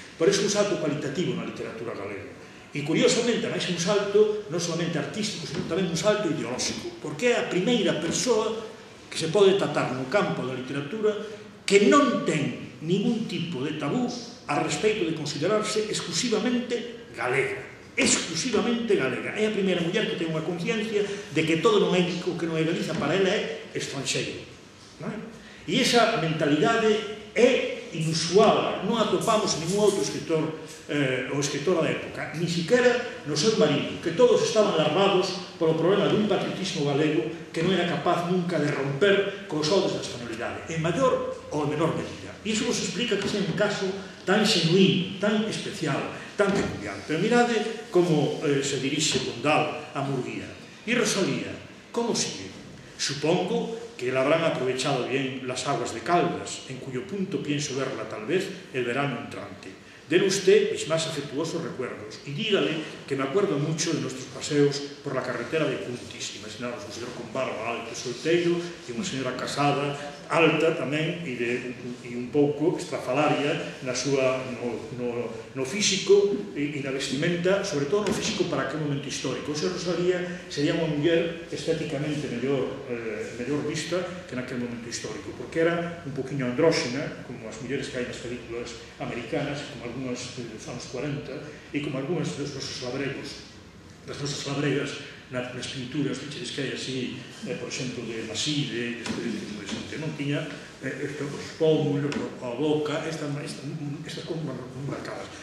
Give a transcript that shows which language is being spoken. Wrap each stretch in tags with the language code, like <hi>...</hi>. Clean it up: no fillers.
<gl>Por eso un salto cualitativo na literatura galega. E curiosamente, máis un salto non solamente artístico, sino tamén un salto ideolóxico, porque é a primeira persoa que se pode tratar no campo da literatura que non ten ningún tipo de tabú a respecto de considerarse exclusivamente galega. Exclusivamente galega. É a primeira muller que ten unha conciencia de que todo o que non é Galiza para ela é estranxeiro. E esa mentalidade é inusual, non atopamos ningún outro escritor ou escritora da época,</gl> <es>ni siquiera</es> <gl>no seu marido, que todos estaban alarmados polo problema dun patriotismo galego que non era capaz nunca de romper cos ollos da españolidade, en maior ou en menor medida. E iso nos explica que é un caso tan xenuíno, tan especial, tan peculiar. Pero mirade como se dirixe Pondal a Murguía. E Rosalía, como sigue?</gl> <es>Supongo que la habrán aprovechado bien las aguas de Caldas, en cuyo punto pienso verla tal vez el verano entrante. Dele usted mis más afectuosos recuerdos y dígale que me acuerdo mucho de nuestros paseos por la carretera de Puntis.</es> <gl>Imaginaros un señor con barba alto e solteiro e unha señora casada, alta tamén e un pouco estrafalaria no físico e na vestimenta, sobre todo no físico para aquel momento histórico. Ose Rosalía sería unha muller estéticamente mellor vista que naquele momento histórico, porque era un poquinho andróxena, como as mulleres que hai nas películas americanas, como algunhas dos anos 40, e como algunhas dos nosos labregos, das nosas labregas nas pinturas, fichedes que hai así, por exemplo, de Maside, deste tipo de xente, non tiña os pómulos, a boca, estas como marcadas.</gl>